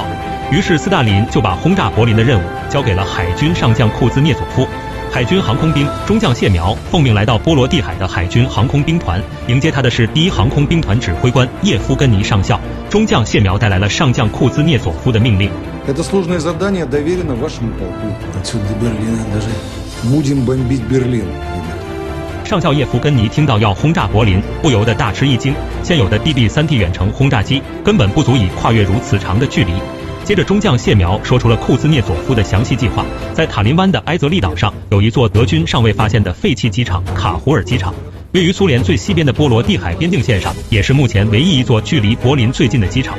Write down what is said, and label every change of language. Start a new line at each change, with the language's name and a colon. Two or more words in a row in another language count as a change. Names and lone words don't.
Chinese: 于是斯大林就把轰炸柏林的任务交给了海军上将库兹涅佐夫。海军航空兵中将谢苗奉命来到波罗的海的海军航空兵团，迎接他的是第1航空兵团指挥官叶夫根尼上校。中将谢苗带来了上将库兹涅佐夫的命令。
Russian: Это сложное задание доверено вашему полку. Отсюда до Берлина даже будем бомбить Берлин, ребята.
Chinese: 上校叶夫根尼听到要轰炸柏林，不由得大吃一惊。现有的 DB-3T 远程轰炸机根本不足以跨越如此长的距离。接着，中将谢苗说出了库兹涅佐夫的详细计划。在塔林湾的埃泽利岛上，有一座德军尚未发现的废弃机场——卡胡尔机场，位于苏联最西边的波罗的海边境线上，也是目前唯一一座距离柏林最近的机场。